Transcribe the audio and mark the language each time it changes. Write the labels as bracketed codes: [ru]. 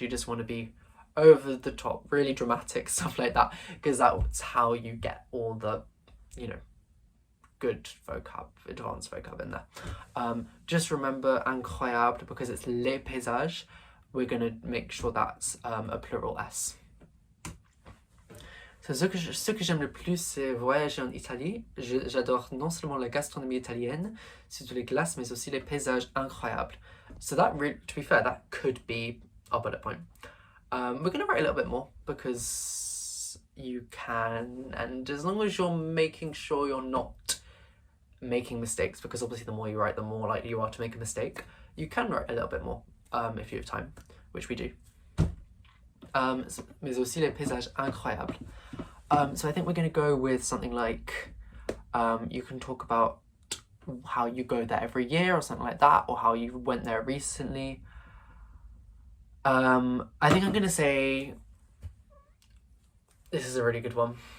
[en] You just want to be over the top, really dramatic, stuff like that, because that's how you get all the, good vocab, advanced vocab in there. Just remember incroyable because it's [fr] les paysages. [en] We're going to make sure that's a plural S. [fr] So, ce que j'aime le plus, c'est voyager en Italie. J'adore non seulement la gastronomie italienne, surtout les glaces, mais aussi les paysages incroyables. [en] So that, to be fair, that could be our bullet point. We're going to write a little bit more because you can, and as long as you're making sure you're not making mistakes, because obviously the more you write, the more likely you are to make a mistake, you can write a little bit more if you have time, which we do. [fr] Mais aussi les paysages incroyables. [en] So I think we're going to go with something like, you can talk about how you go there every year or something like that, or how you went there recently. I think I'm going to say, this is a really good one.